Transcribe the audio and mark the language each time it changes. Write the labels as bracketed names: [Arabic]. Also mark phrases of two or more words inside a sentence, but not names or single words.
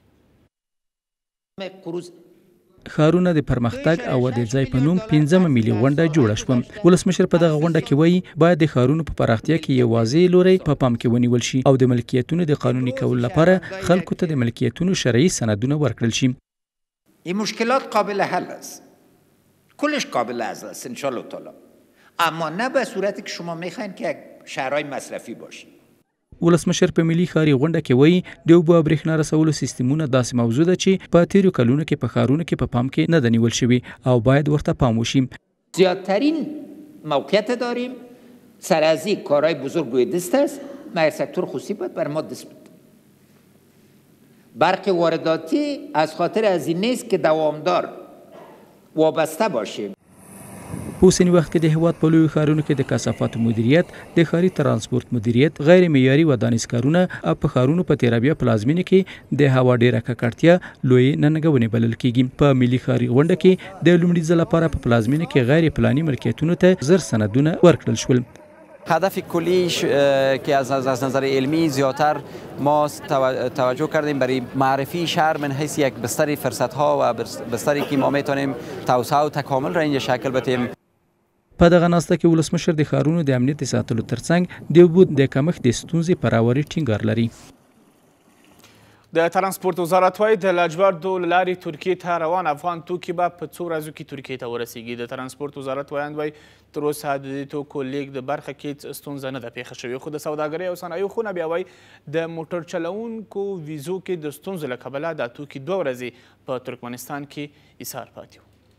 [Pashto] ښارونه د پرمختګ او ودې ځای په نوم 15مه ملي غونډه جوړه شوه. ولسمشر په دغه غونډه کې وایي باید د ښارونو په پراختیا کې یو واضح لوری په پام کې ونیول شي او د ملکیتونو د قانوني کولو لپاره خلکو ته د ملکیتونو شرعي سندونه ورکړل شي. [Persian] این مشکلات قابل حل است. کلش قابل حل است [Arabic] ان شاء الله تعالی. [Persian] اما نه به صورتی که شما میخواین که شهرهای مصرفی باشید. [Pashto] ولسمشر په ملي ښاري غونډه کې وایي د اوبو او برېښنا رسولو سیستمونه داسې موضوع ده چې په تیرو کلونو کې په ښارونو کې په پام کې نه ده نیول شوي او باید ورته پام وشي. [Persian] زیادترین موقعیت داریم، سر از این کارهای بزرگ روی دست است. مگر سکتور خصوصی باید بر ما دست بده. برق وارداتی از خاطر از این نیست که دوامدار وابسته باشیم. [Pashto] په اوسني وخت کې د هیواد په لویو ښارونو کې د کثافاتو مدیریت، د ښاري ترانسپورت مدیریت، غیر معیاري ودانیز کارونه او په ښارونو په تیرابیا پلازمینه کې د هوا ډیره ککړتیا لوی ننګونې بلل کیږي. په ملي ښاري غونډه کې د لومړي ځل لپاره په پلازمینه کې غیر پلاني ملکیتونو ته زر سندونه ورکړل شول. [Persian] هدف کلیش که از نظر علمی زیادتر ما توجه کردیم برای معرفی شهر من حیث یک بستر فرصت‌ها و بستری که ما میتونیم توسعه و تکامل را اینجا شکل بدیم. [Pashto] په دغه ناسته کې ولسمشر د ښارونو د امنیت ساتلو ترڅنګ د اوبو د کمښت د ستونزې په راوري ټینګار لري. د ترانسپورت وزارت وایي د لاجوردو له لارې ترکیې ته روان افغان توکي به په څو ورځو کې ترکیې ته ورسیږي. د ترانسپورت وزارت وایي تر اوسه د دې توکو لیږد برخه کې ستونزه نه ده پیښه شوې، خو د سوداګرۍ او صنایعو خونه بیا وایي د موټر چلوونکو ویزو کې د ستونزو له کبله دا توکي 2 ورځې په ترکمنستان کې ایثار پاتې وو.